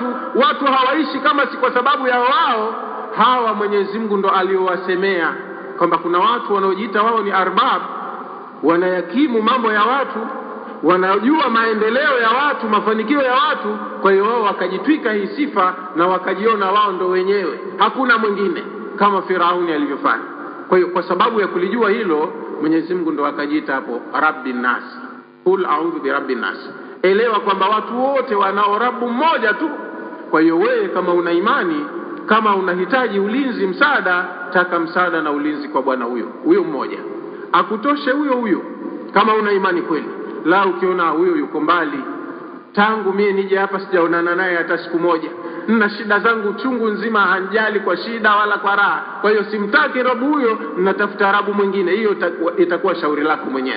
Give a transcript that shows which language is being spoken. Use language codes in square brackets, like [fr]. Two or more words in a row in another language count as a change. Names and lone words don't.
[sw] Watu hawaishi kama si kwa sababu ya wao. Hawa Mwenyezi Mungu ndo aliowasemea kwamba kuna watu wanaojiita wao ni arbab, wanayakimu mambo ya watu, wanajua maendeleo ya watu, mafanikio ya watu. Kwa hiyo wao wakajitwika hii sifa na wakajiona wao ndo wenyewe, hakuna mwingine, kama Firauni alivyofanya. Kwa hiyo kwa sababu ya kulijua hilo, Mwenyezi Mungu ndo akajiita hapo [ar] رب الناس, قل أعوذ برب الناس. [sw] Elewa kwamba watu wote wanao Rabbu mmoja tu. Kwa hiyo wewe kama una imani, kama unahitaji ulinzi, msaada, taka msaada na ulinzi kwa Bwana huyo mmoja, akutoshe huyo kama una imani kweli. La ukiona huyo yuko mbali, tangu mimi nije hapa sijaonana naye hata siku moja, nina shida zangu chungu nzima, hanjali kwa shida wala kwa raha, kwa hiyo simtaki Rabu huyo, natafuta Rabu mwingine, hiyo itakuwa shauri lako mwenyewe.